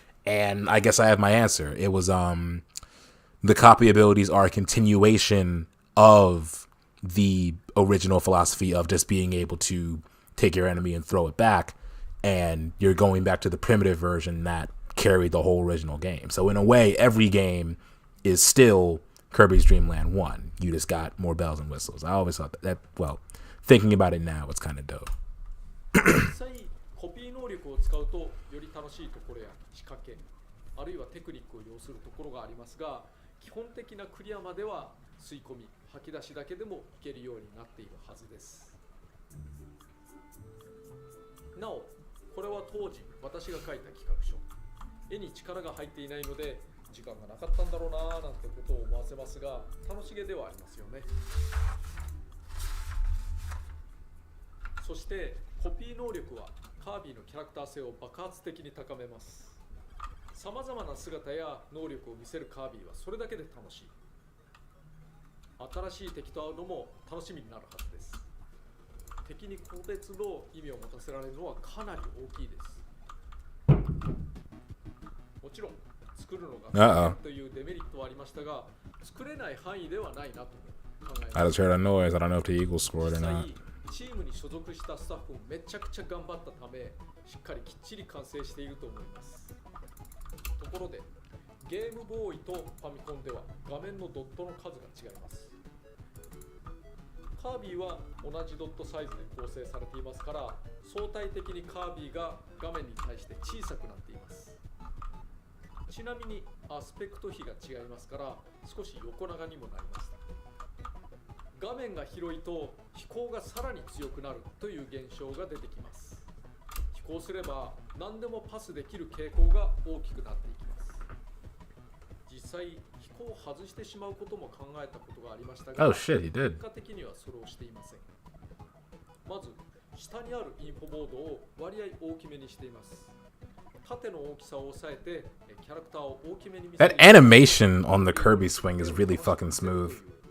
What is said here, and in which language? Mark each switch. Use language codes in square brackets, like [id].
[en] And I guess I have my answer. It was the copy abilities are a continuation of the original philosophy of just being able to take your enemy and throw it back, and you're going back to the primitive version that carried the whole original game. So in a way, every game is still Kirby's Dream Land 1. You just got more bells and whistles. I always thought that well, thinking about it now, it's kind of dope. [ja] 実際コピー能力を使うとより楽しいところや仕掛け、あるいはテクニックを要するところがありますが、基本的なクリアまでは吸い込み、吐き出しだけでもいけるようになっているはずです。なお、これは当時私が書いた企画書。絵に力が入っていないので時間がなかったんだろうなーなんてことを思わせますが、楽しげではありますよね。そしてコピー能力はカービィのキャラクター性を爆発的に高めます。さまざまな姿や能力を見せるカービィはそれだけで楽しい。新しい敵と会うのも楽しみになるはずです。敵に個別の意味を持たせられるのはかなり大きいです。もちろん作るのが大変というデメリットはありましたが、作れない範囲ではないなと考えます。 [en] I just heard a noise. I don't know if the Eagles scored or not. [ja] チームに所属したスタッフもめちゃくちゃ頑張ったため、しっかりきっちり完成していると思います。ところで、ゲームボーイとファミコンでは画面のドットの数が違います。カービィは同じドットサイズで構成されていますから、相対的にカービィが画面に対して小さくなっています。ちなみにアスペクト比が違いますから、少し横長にもなりました。画面が広いと飛行がさらに強くなるという現象が出てきます。飛行すれば何でもパスできる傾向が大きくなっていきます。実際飛行を外してしまうことも考えたことがありましたが、結果的にはそれをしていません。まず下にあるインフォボードを割合大きめにしています。縦の大きさを抑えてキャラクターを大きめに見せる。 [en] That animation on the Kirby swing is really fucking smooth.